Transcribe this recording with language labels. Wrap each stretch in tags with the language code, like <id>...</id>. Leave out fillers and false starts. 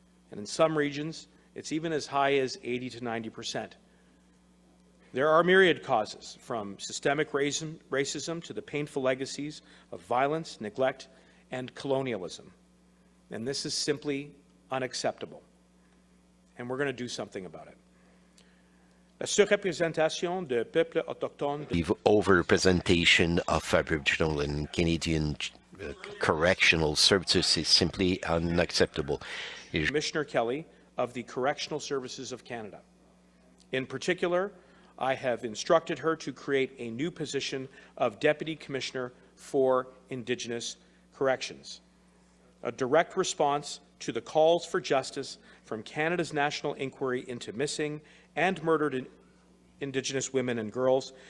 <en>And in some regions, it's even as high as 80 to 90%. There are myriad causes, from systemic racism to the painful legacies of violence, neglect, and colonialism. And this is simply unacceptable. And we're going to do something about it.</en> <fr>La surreprésentation de peuples autochtones.</fr> <en>The overrepresentation of Aboriginal and Canadian correctional services is simply unacceptable. Commissioner Kelly of the Correctional Services of Canada. In particular, I have instructed her to create a new position of Deputy Commissioner for Indigenous Corrections, a direct response to the calls for justice from Canada's National Inquiry into Missing and Murdered Indigenous Women and Girls.</en>